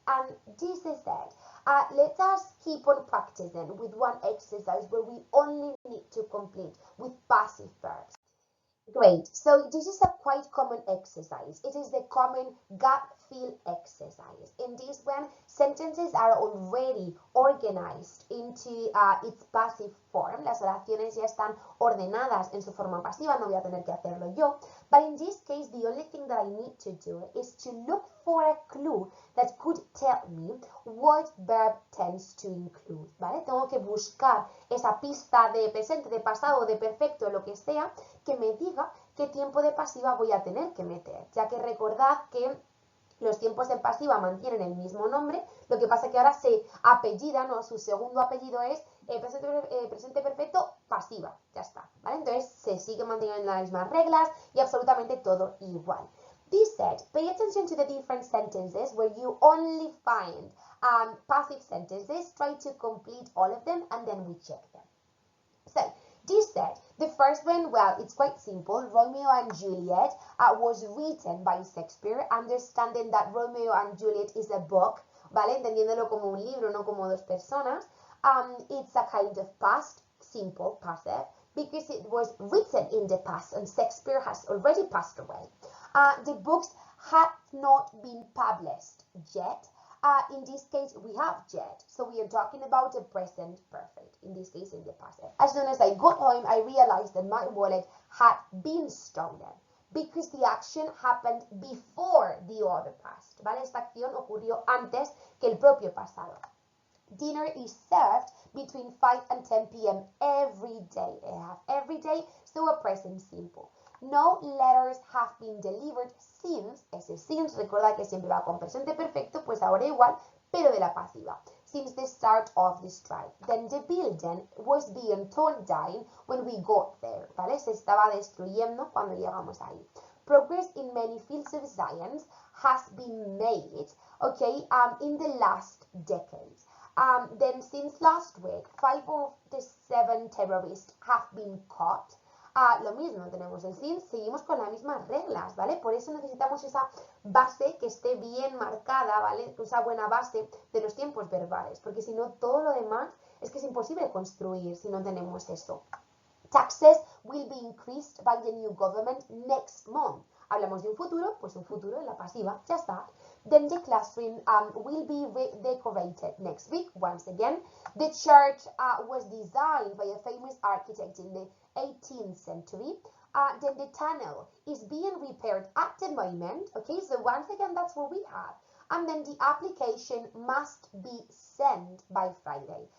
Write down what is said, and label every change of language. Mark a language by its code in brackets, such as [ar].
[en] And this is it. Let us keep on practicing with one exercise where we only need to complete with passive verbs. Great. So this is a quite common exercise. It is the common gut feel exercise. In this one, sentences are already organized into its passive form. [es] Las oraciones ya están ordenadas en su forma pasiva. No voy a tener que hacerlo yo. [en] But in this case, the only thing that I need to do is to look for a clue that could tell me what verb tends to include. [es] ¿Vale? Tengo que buscar esa pista de presente, de pasado, de perfecto, lo que sea, que me diga qué tiempo de pasiva voy a tener que meter, ya que recordad que los tiempos de pasiva mantienen el mismo nombre, lo que pasa que ahora se apellidan, o su segundo apellido es presente perfecto pasiva, ya está, ¿vale? Entonces se sigue manteniendo las mismas reglas y absolutamente todo igual. [en] This said, pay attention to the different sentences where you only find passive sentences, try to complete all of them and then we check them. So, this said, the first one, well, it's quite simple. Romeo and Juliet was written by Shakespeare, understanding that Romeo and Juliet is a book, [es] ¿vale? Entendiéndolo como un libro, no como dos personas. [en] It's a kind of past, simple, passive, because it was written in the past and Shakespeare has already passed away. The books have not been published yet. In this case, we have yet. So we are talking about the present perfect, in this case in the past. As soon as I got home, I realized that my wallet had been stolen because the action happened before the other past, [es] ¿vale? Esta acción ocurrió antes que el propio pasado. [en] Dinner is served between 5 and 10 p.m. every day. I have every day, so a present simple. No letters have been delivered since, [es] ese since, recuerda que siempre va con presente perfecto, pues ahora igual, pero de la pasiva. [en] Since the start of the strike. Then the building was being torn down when we got there, [es] ¿vale? Se estaba destruyendo cuando llegamos ahí. [en] Progress in many fields of science has been made, okay, in the last decades. Then since last week, 5 of the 7 terrorists have been caught. [es] Lo mismo, tenemos el since, seguimos con las mismas reglas, ¿vale? Por eso necesitamos esa base que esté bien marcada, ¿vale? Esa buena base de los tiempos verbales, porque si no, todo lo demás es que es imposible construir si no tenemos eso. [en] Taxes will be increased by the new government next month. [es] Hablamos de un futuro, pues un futuro en la pasiva, ya está. [en] Then the classroom will be redecorated next week, once again. The church was designed by a famous architect in the 18th century. Then the tunnel is being repaired at the moment. Okay, so once again, that's what we have. And then the application must be sent by Friday.